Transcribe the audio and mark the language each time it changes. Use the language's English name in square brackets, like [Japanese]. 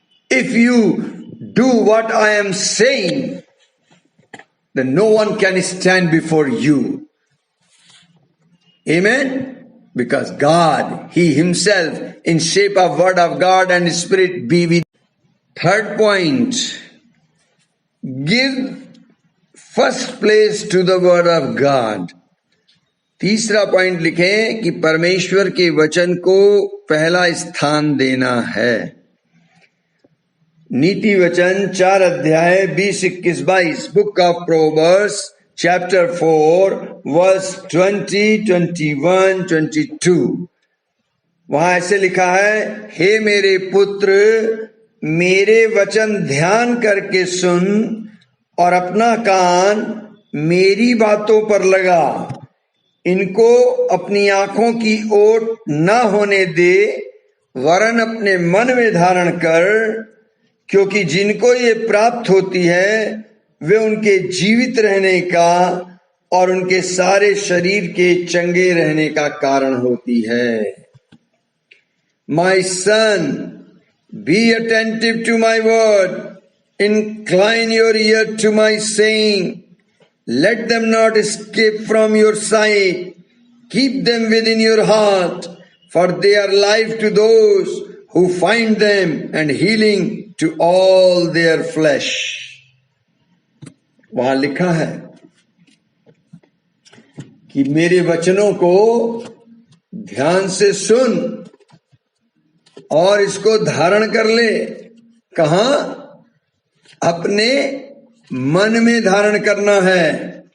[English] If you do what I am saying, then no one can stand before you. Amen? Because God, He Himself, in shape of Word of God and Spirit, be with. Third point, give first place to the Word of God. [Hindi] तीसरा point लिखें कि परमेश्वर के वचन को पहला स्थान देना है. नीति वचन 4 अध्याय 20, 21, 22. [English] Book of Proverbs chapter 4 verse 20, 21, 22. [Hindi] वहां ऐसे लिखा है, हे मेरे पुत्र, मेरे वचन ध्यान करके सुन और अपना कान मेरी बातों पर लगा. इनको अपनी आंखों की ओट न होने दे, वरन अपने मन में धारण कर, क्योंकि जिनको ये प्राप्त होती है वे उनके जीवित रहने का और उनके सारे शरीर के चंगे रहने का कारण होती है. [English] My son, be attentive to my word, incline your ear to my saying, let them not escape from your sight, keep them within your heart, for they are life to those who find them and healing to all their flesh. [Hindi] वहां लिखा है कि मेरे वचनों को ध्यान से सुन और इसको धारण कर ले. कहां? अपने मन में धारण करना है.